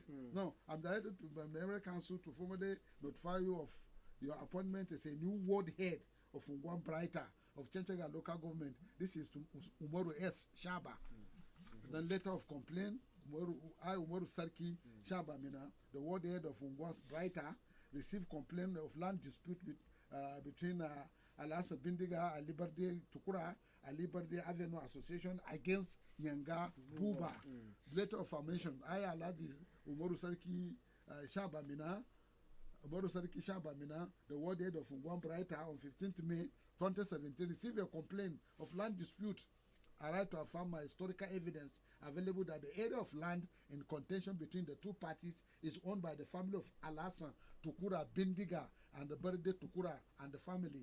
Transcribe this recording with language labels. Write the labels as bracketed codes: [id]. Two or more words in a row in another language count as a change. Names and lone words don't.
[en] No, I'm directed to the Emirate Council to formally notify you of your appointment as a new ward head of Ungwan Brighter of Chenchaga local government. This is to Umaru S. Shaba. Then letter of complaint, Umaru Sarki Shaba Mina, the ward head of Ungwan's Brighter, received complaint of land dispute between Alassane Bindiga, Ali Barde Tukura, Ali Barde Avenue Association against Nyanga Buba. Letter of formation, I Aladi Umaru Sarki Shaba Mina, the ward head of Ungwan Brighter on 15th May 2017 received a complaint of land dispute. I right to affirm my historical evidence available that the area of land in contention between the two parties is owned by the family of Alassane Tukura Bindiga and the Barde Tukura and the family.